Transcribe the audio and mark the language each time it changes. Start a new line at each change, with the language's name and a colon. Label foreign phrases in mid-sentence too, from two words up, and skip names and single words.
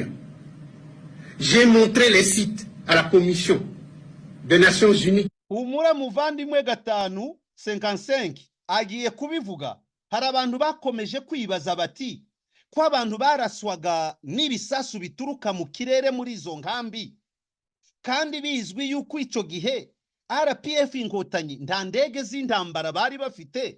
French: J'ai montré les sites à la Commission des Nations Unies.
Kinyarwanda: Humura muvandimwe gatanu 55 agiye kubivuga. Hari abantu bakomeje kwibaza bati ko abantu baraswaga n'ibisasu bituruka mu kirere muri izo nkambi, kandi bizwi yuko ico gihe RPF inkotanyi nta ndege z'intambara bari bafite.